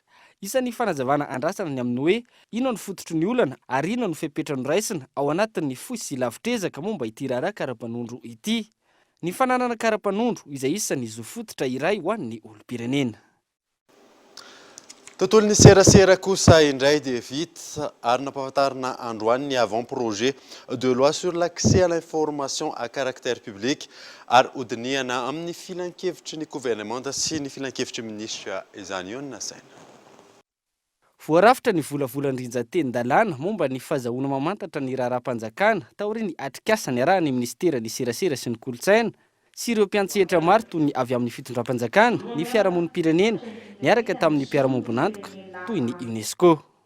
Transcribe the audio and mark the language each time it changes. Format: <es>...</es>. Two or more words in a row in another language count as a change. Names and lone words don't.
<mg>Isan'ny fanazavana andrasana ny amin'ny hoe ino ny fototry ny olana ary ino ny fepetrany raisina ao anatin'ny fohy sy lavitrezaka momba ity raharaha karapanondro ity. Ny fananana karapanondro izay isan'ny zo fototra iray ho an'ny olom-pirenena. Tontolo ny serasera kosa indray dia vita ary nampahafantarina androany ny</mg> <fr>avant-projet de loi sur l'accès à l'information à caractère public</fr> <mg>ary hodiniana amin'ny filan-kevitry ny gouvernement sy ny filan-kevitry ministra izany io nasaina. Voarafitra ny volavolan-drinjateny-dalàna momba ny fahazahoana mamantatra ny raharaham-panjakana taoriny atrikasa ny arahany ministera ny serasera sy ny kolontsaina sy ireo mpiantsehatra maro toy ny avy amin'ny fitondram-panjakana ny fiarahamonim-pirenena niaraka tamin'ny mpiara-mombonantoka toy ny UNESCO.</mg>